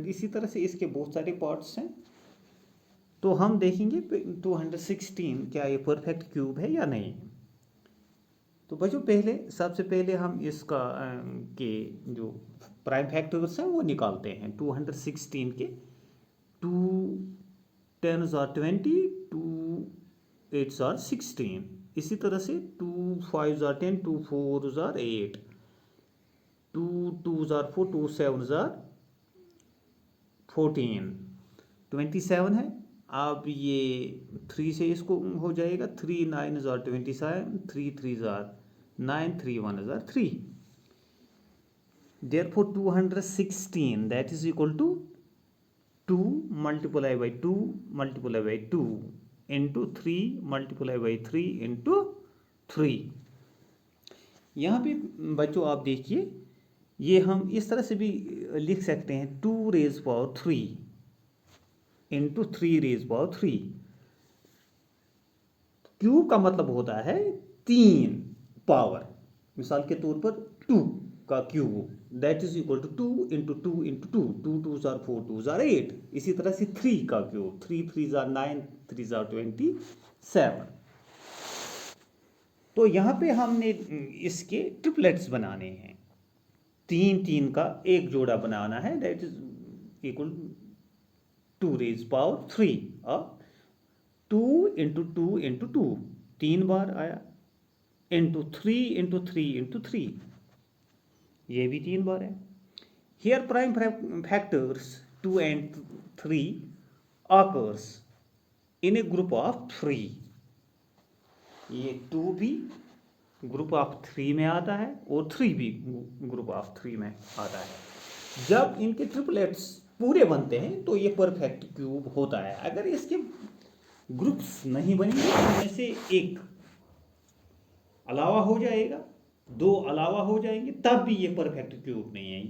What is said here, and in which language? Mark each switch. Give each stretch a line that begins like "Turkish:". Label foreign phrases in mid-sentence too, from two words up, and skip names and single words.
Hindi: इसी तरह से इसके बहुत सारे पार्ट्स हैं। तो हम देखेंगे 216 क्या ये
English: perfect cube
Hindi: है या नहीं। तो बच्चों सबसे पहले हम इसका के जो
English: prime factors
Hindi: हैं वो निकालते हैं।
English: 216 के 2 10s are 20, 2 8s are 16।
Hindi: इसी तरह से
English: 2 5s are 10, 2 4s are 8, 2 2s are 4, 2 7s are 14, 27 है।
Hindi: अब ये 3 से इसको हो जाएगा
English: 3 9s are 27, 3 3s are 9, 3 1s are 3। Therefore 216 that is equal to 2 multiplied by 2 multiplied by 2 into 3 multiplied by 3 into 3।
Hindi: यहाँ पे बच्चों आप देखिए, ये हम इस तरह से भी लिख सकते हैं
English: 2 raised power 3 into 3 raised power 3।
Hindi: क्यूब का मतलब होता है 3 पावर। मिसाल के तौर पर 2 का क्यूब
English: that is equal to 2 into 2 into 2, 2 2s are 4, 2s are 8।
Hindi: इसी तरह से 3 का क्यूब
English: 3 3s are 9, 3s are 27।
Hindi: तो यहाँ पे हमने इसके ट्रिपलेट्स बनाने हैं। 3 3 का एक जोड़ा बनाना है,
English: that is equal 2 raised power 3
Hindi: और 2 इंटू 2 इंटू 2 3 बार आया, इंटू 3 इंटू 3 इंटू 3, ये भी 3 बार है।
English: here prime factors 2 and 3 occurs in a group of 3।
Hindi: ये 2 भी
English: group of 3
Hindi: में आता है और 3 भी
English: group of 3
Hindi: में आता है। जब इनके ट्रिपलेट्स पूरे बनते हैं तो ये
English: perfect cube
Hindi: होता है। अगर इसके ग्रुप्स नहीं बनेंगे, इनमें से एक अलावा हो जाएगा, 2 अलावा हो जाएंगे, तब भी ये
English: perfect cube
Hindi: नहीं है।